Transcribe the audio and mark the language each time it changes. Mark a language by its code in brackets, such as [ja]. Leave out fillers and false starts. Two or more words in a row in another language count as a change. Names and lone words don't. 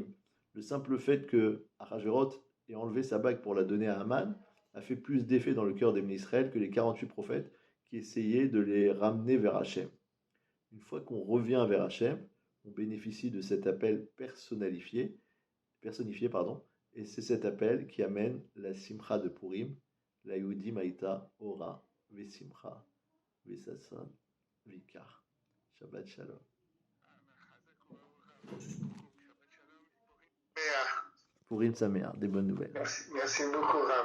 [fr] Le simple fait que Ahasuerus ait enlevé sa bague pour la donner à Haman a fait plus d'effet dans le cœur des [he] בני ישראל [fr] que les 48 prophètes qui essayaient de les ramener vers Hachem. Une fois qu'on revient vers Hachem, on bénéficie de cet appel personnifié, et c'est cet appel qui amène la Simcha de Purim, la [he] ליהודים היתה אורה ושמחה וששון ויקר. שבת שלום. פורים שמח, [fr] des bonnes nouvelles. Merci beaucoup, Rav.